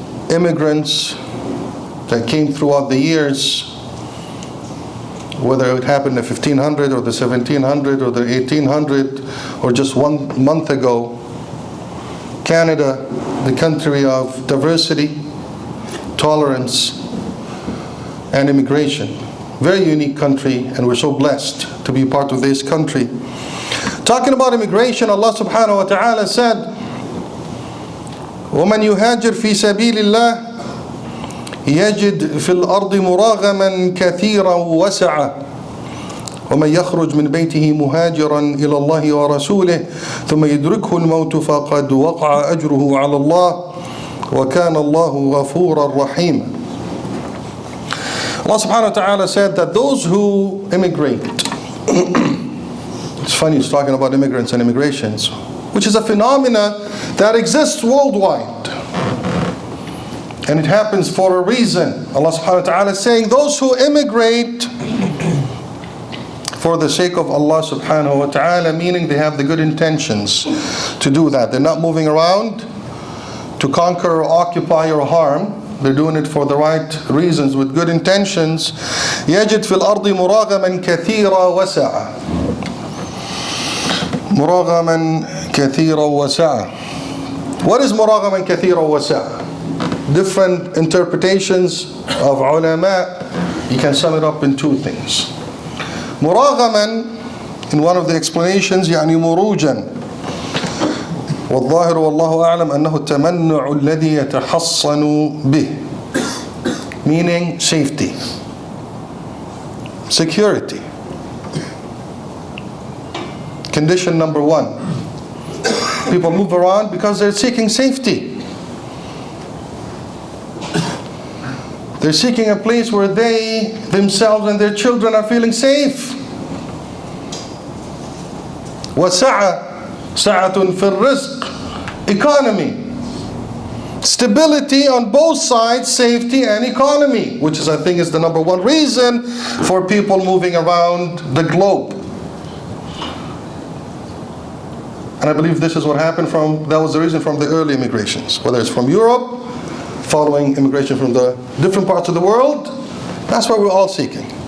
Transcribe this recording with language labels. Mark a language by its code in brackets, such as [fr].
[en] immigrants that came throughout the years, whether it happened in the 1500 or the 1700 or the 1800 or just 1 month ago. Canada, the country of diversity, tolerance, and immigration. Very unique country, and we're so blessed to be part of this country. Talking about immigration, Allah subhanahu wa ta'ala said, [ar] وَمَنْ يُهَاجِرْ فِي سَبِيلِ اللَّهِ يجد في الأرض مراغما كثيرا وسعا ومن يخرج من بيته مهاجرا إلى الله ورسوله ثم يدركه الموت فقد وقع أجره على الله وكان الله غفورا رحيما. [en] Allah subhanahu wa ta'ala said that those who immigrate, it's funny, he's talking about immigrants and immigrations, which is a phenomena that exists worldwide. And it happens for a reason. Allah subhanahu wa ta'ala is saying those who immigrate for the sake of Allah subhanahu wa ta'ala, meaning they have the good intentions to do that. They're not moving around to conquer or occupy or harm. They're doing it for the right reasons with good intentions. [ar] يَجِدْ فِي الْأَرْضِ مُرَاغَمًا كَثِيرًا وَسَعًا. مُرَاغَمًا كَثِيرًا وَسَعًا. [en] What is [ar] مُرَاغَمًا كَثِيرًا وَسَعًا? [en] Different interpretations of ulama, you can sum it up in two things. [ar] مراغما, in one of the explanations, يعني مروجا, والظاهر والله أعلم أنه التمنع الذي يتحصن به, [en] meaning safety, security. Condition number one, people move around because they're seeking safety. They're seeking a place where they, themselves and their children are feeling safe. [ar] وَسَعَةٌ فِي الرِّزْقِ, [en] economy. Stability on both sides, safety and economy, which is, I think, is the number one reason for people moving around the globe. And I believe this is what happened that was the reason from the early immigrations, whether it's from Europe, following immigration from the different parts of the world. That's what we're all seeking.